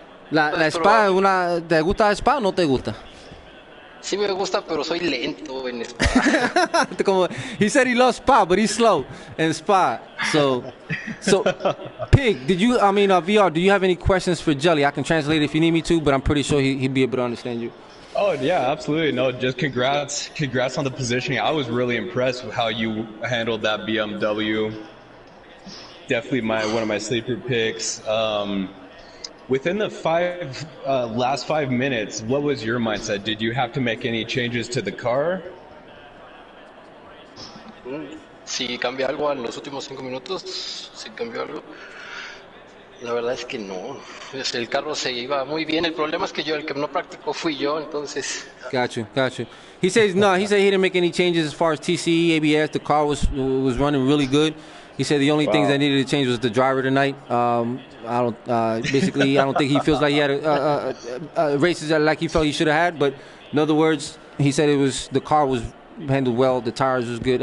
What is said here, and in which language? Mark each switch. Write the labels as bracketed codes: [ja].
[es] La Spa, ¿te gusta la Spa o no te gusta? Sí me gusta, pero soy lento en Spa. [en] Como, he said he loves Spa, but he's slow in Spa. So Pig, VR, do you have any questions for Jelly? I can translate if you need me to, but I'm pretty sure he'd be able to understand you. Oh yeah, absolutely. No, just congrats on the positioning. I was really impressed with how you handled that BMW. Definitely one of my sleeper picks. Within the last 5 minutes, what was your mindset? Did you have to make any changes to the car? [es] Si cambió algo en los últimos 5 minutos, si cambió algo. La verdad es que no. Pues el carro se iba muy bien. El problema es que el que no practicó fui yo, entonces. [en] Got you. He says no. He said he didn't make any changes as far as TCE, ABS. The car was running really good. He said the only things that needed to change was the driver tonight. I don't think he feels like he had races like he felt he should have had. But in other words, he said the car was handled well. The tires was good.